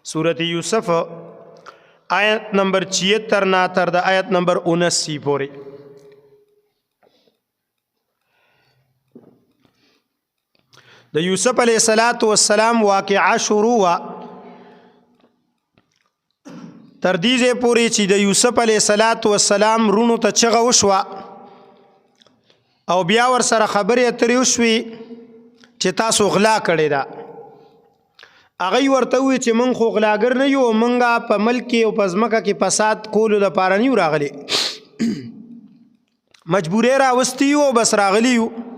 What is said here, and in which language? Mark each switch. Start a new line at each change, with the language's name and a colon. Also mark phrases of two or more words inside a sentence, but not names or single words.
Pashto: سورت یوسف آیت نمبر 76 نه تر د آیت نمبر 79 پورې. د یوسف
Arabic: عليه الصلاة والسلام
Urdu: واقعہ شروع ہوا
Pashto: تر دې ځای پورې چې د یوسف علیه السلام رونو ته چغه وشوه او بیا ورسره خبرې اترې وشوې چې تاسو غلا کړې ده. هغوی ورته وویل چې موږ خو غلاګر نه یو، موږ په ملک کې او په ځمکه کې فساد کولو دپاره نه یو راغلي، مجبورۍ راوستي یو او بس راغلي یو.